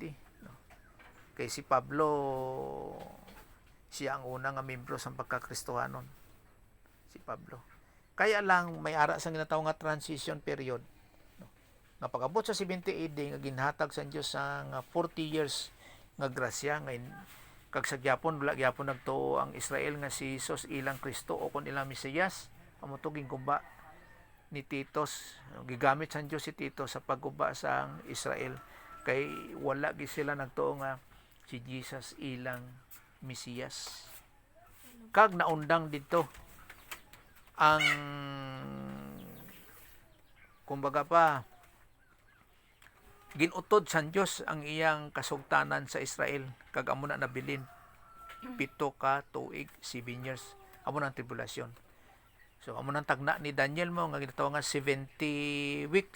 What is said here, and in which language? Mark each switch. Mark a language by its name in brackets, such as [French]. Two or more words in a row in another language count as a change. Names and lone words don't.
[Hiligaynon] No? Kay si Pablo siya ang unang membro sa pagka-Kristohanon. Si Pablo. Kaya lang may ara sang ginatawag nga [English] transition period. [Hiligaynon] No? Nga pag-abot sa 70 AD nga ginhatag sa Dios sa 40 years nga grasya ngayon kag sa gyapon wala gyapon nagtuo ang Israel nga si Jesus ilang Kristo o kun ilang Mesiyas amo to gingguba ni Titos gigamit sa Dios si Tito sa pagguba sa Israel kay wala gi sila nagtuo nga si Jesus ilang Mesiyas kag naundang dito ang kumbaga pa ginutod sa Dios ang iyang kasugtanan sa Israel kag amo na nabilin 7 ka tuig 7 years amo nang tribulasyon. So amo nang tagna ni Daniel mo nga ginatawag nga 70 weeks.